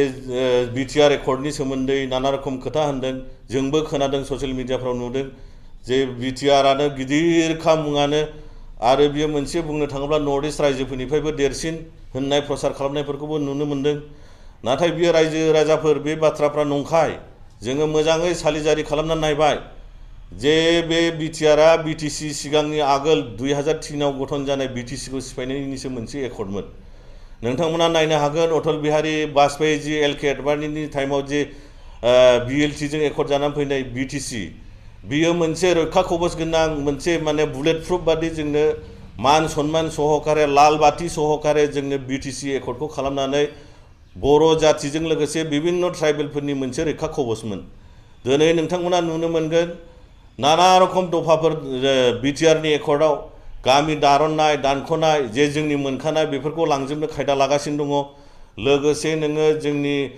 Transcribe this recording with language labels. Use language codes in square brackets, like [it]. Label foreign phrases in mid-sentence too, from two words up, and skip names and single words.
[brx] बिटिआर एकर्डनि सोमोन्दै नाना रखम खोथा होनदों जोंबो खोनादों ससियेल मिडियाफ्राव नुदों जे बिटिआरआनो गिदिरखा मुङानो आरो बियो मोनसे बुंनो थाङोब्ला नर्थ इस्ट रायजोफोरनिफ्रायबो देरसिन होननाय प्रसार खालामनायफोरखौबो नुनो मोन्दों नाथाय बियो रायजो राजाफोर बे बाथ्राफ्रा नंखाय जोङो मोजाङै सालिजारि खालामनानै नायबाय जे बे बिटिआरआ बिटिसि सिगांनि आगोल 2003 आव गठन जानाय बिटिसिखौ सिफायनायनिसो मोनसे एकर्डमोन नोंथांमोना नायनो हागोन अटल बिहारी वाजपेयी जी एलके आडवाणीनि टाइमाव जे बिएलटिजों एकर्ड जानानै फैनाय बिटिसि बियो मोनसे रैखा कवच गोनां मोनसे माने बुलेट प्रुफ बादि जोंनो मान सन्मान सहकारे लाल बाथि सहकारे जोंनो बिटिसि एकर्डखौ खालामनानै बर' जातिजों लोगोसे बिभिन्न ट्राइबेलफोरनि मोनसे रैखा कवचमोन दिनै नोंथांमोना नुनो मोनगोन नाना रखम दफाफोर बिटिआरनि एकर्डआव गामि दारननाय दानख'नाय जे जोंनि मोनखानाय बेफोरखौ लांजोबनो खायदा लागासिनो दङ लोगोसे नोङो जोंनि